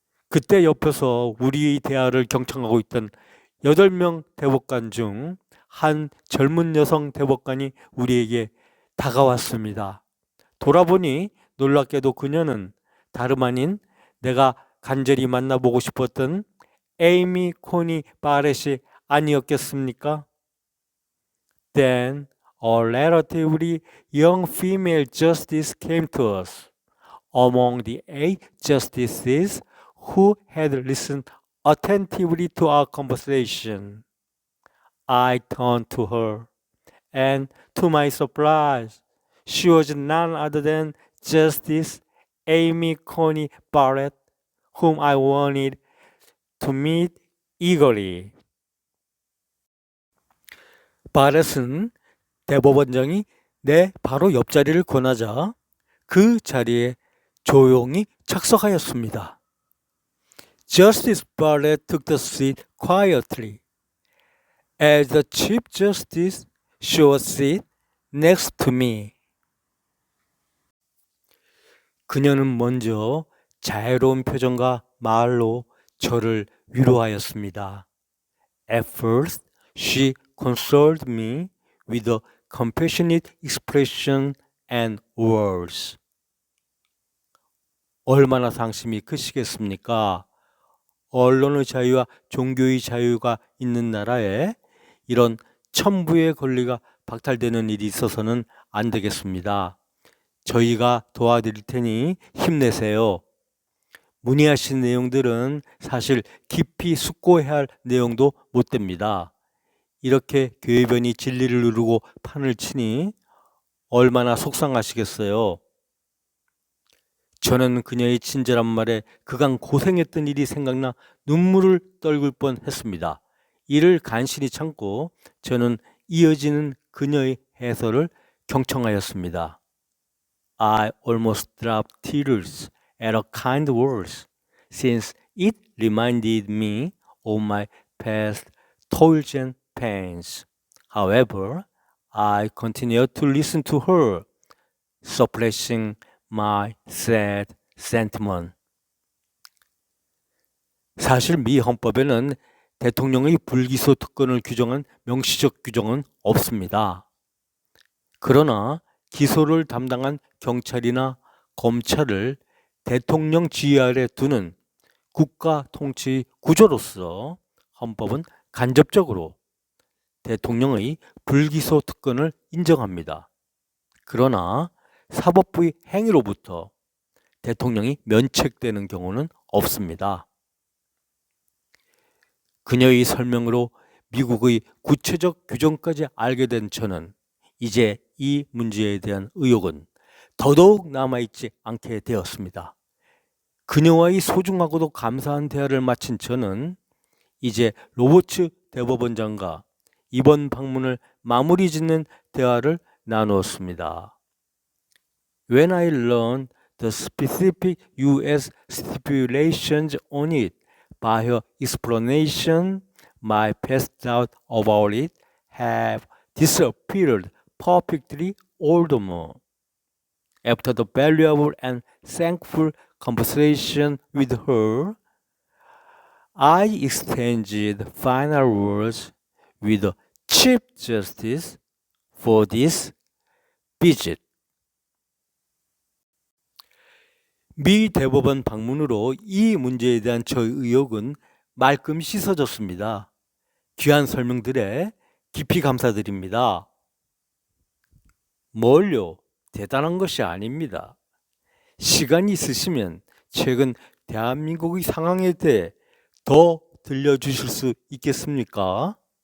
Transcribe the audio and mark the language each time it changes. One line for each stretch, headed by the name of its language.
Korean: 그때 옆에서 우리의 대화를 경청하고 있던 8명 대법관 중 한 젊은 여성 대법관이 우리에게 다가왔습니다. 돌아보니 놀랍게도 그녀는 다름 아닌 내가 간절히 만나보고 싶었던 에이미 코니 바렛이 아니었겠습니까?
English: Then a relatively young female justice came to us. Among the 8 justices who had listened attentively to our conversation, I turned to her, and to my surprise, she was none other than Justice Amy Coney Barrett, whom I wanted to meet eagerly.
Korean: 바렛은 대법원장이 내 바로 옆자리를 권하자 그 자리에 조용히 착석하였습니다.
English: Justice Barrett took the seat quietly. As the Chief Justice, she was seated next to me.
Korean: 그녀는 먼저 자애로운 표정과 말로 저를 위로하였습니다.
English: At first, she consoled me with a compassionate expression and words.
Korean: 얼마나 상심이 크시겠습니까? 언론의 자유와 종교의 자유가 있는 나라에 이런 천부의 권리가 박탈되는 일이 있어서는 안 되겠습니다. 저희가 도와드릴 테니 힘내세요. 문의하신 내용들은 사실 깊이 숙고해야 할 내용도 못 됩니다. 이렇게 교회변이 진리를 누르고 판을 치니 얼마나 속상하시겠어요. 저는 그녀의 친절한 말에 그간 고생했던 일이 생각나 눈물을 떨굴 뻔했습니다. 이를 간신히 참고 저는 이어지는 그녀의 해설을 경청하였습니다.
English: I almost dropped tears at her kind words, since it reminded me of my past toils and pains. However, I continued to listen to her, suppressing my sad sentiment.
Korean: 사실 미 헌법에는 대통령의 불기소 특권을 규정한 명시적 규정은 없습니다. 그러나 기소를 담당한 경찰이나 검찰을 대통령 지휘 아래 두는 국가 통치 구조로서 헌법은 간접적으로 대통령의 불기소 특권을 인정합니다. 그러나 사법부의 행위로부터 대통령이 면책되는 경우는 없습니다. 그녀의 설명으로 미국의 구체적 규정까지 알게 된 저는 이제 이 문제에 대한 의혹은 더더욱 남아있지 않게 되었습니다. 그녀와의 소중하고도 감사한 대화를 마친 저는 이제 로버츠 대법원장과 이번 방문을 마무리 짓는 대화를 나누었습니다.
English: When I learned the specific U.S. stipulations on it by her explanation, my past doubt about it have disappeared perfectly all the more. After the valuable and thankful conversation with her, I exchanged final words with the Chief Justice for this visit.
Korean: 미 대법원 방문으로 이 문제에 대한 저의 의혹은 말끔히 씻어졌습니다. 귀한 설명들에 깊이 감사드립니다. 뭘요? 대단한 것이 아닙니다. 시간이 있으시면 최근 대한민국의 상황에 대해 더 들려주실 수 있겠습니까?